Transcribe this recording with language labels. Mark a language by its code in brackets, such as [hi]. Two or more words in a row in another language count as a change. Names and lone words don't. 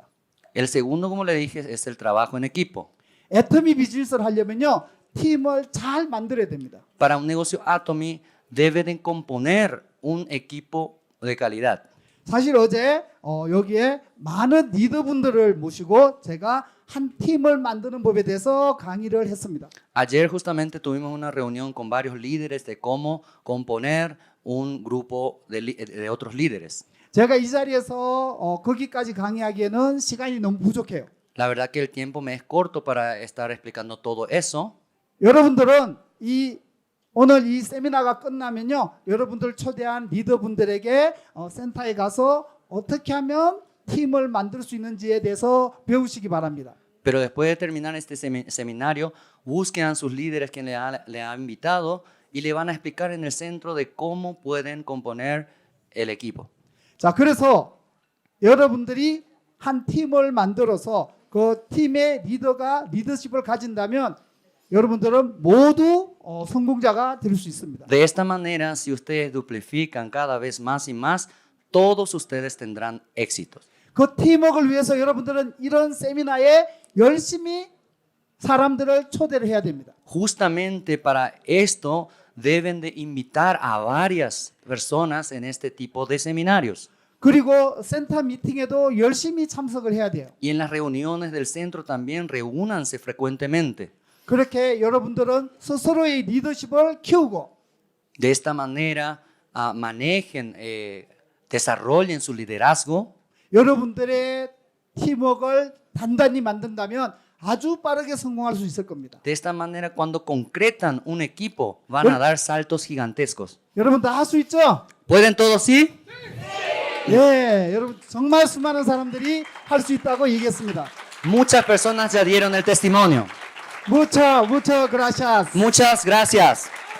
[es] El segundo, como le dije, es el trabajo en equipo. [ko] 애터미 비즈니스를 하려면요, 팀을 잘 만들어야 됩니다. [es] Para un negocio Atomy deben componer un equipo de calidad. [ko] 사실 어제 여기에 많은 리더분들을 모시고 제가 한 팀을 만드는 법에 대해서 강의를 했습니다. [es] Ayer justamente tuvimos una reunión con varios líderes de cómo componer un grupo de otros líderes. [ko] 제가 이 자리에서 거기까지 강의하기에는 시간이 너무 부족해요. [es] La verdad que el tiempo me es corto para estar explicando todo eso. [ko] 여러분들은 오늘 이 세미나가 끝나면요, 여러분들 초대한 리더분들에게 센터에 가서 어떻게 하면 팀을 만들 수 있는지에 대해서 배우시기 바랍니다. [es] Pero después de terminar este seminario, busquen a sus líderes que le ha invitado y le van a explicar en el centro de cómo pueden componer el equipo. [ko] 자, 그래서 여러분들이 한 팀을 만들어서 그 팀의 리더십을 가진다면 여러분들은 모두 성공자가 될 수 있습니다. [es] De esta manera, si ustedes duplican cada vez más y más, todos ustedes tendrán éxitos. [ko] 그 팀워크를 위해서 여러분들은 이런 세미나에 열심히 사람들을 초대를 해야 됩니다. [es] Justamente para esto deben de invitar a varias personas en este tipo de seminarios. [ko] 그리고 센터 미팅에도 열심히 참석을 해야 돼요. [es] Y en las reuniones del centro también reúnanse frecuentemente. [ko] 그렇게 여러분들은 스스로의 리더십을 키우고 [es] De esta manera, manejen, desarrollen su liderazgo. [ko] 여러분들의 팀워크를 단단히 만든다면 아주 빠르게 성공할 수 있을 겁니다. [es] De esta manera, cuando concretan un equipo, van a dar saltos gigantescos. [ko] 여러분 다 할 수 있죠? [es] ¿Pueden todos sí? [ko] 예, 여러분 정말 수많은 사람들이 할 수 있다고 얘기했습니다. [es] Muchas personas ya dieron el testimonio. Muchas gracias. Muchas gracias.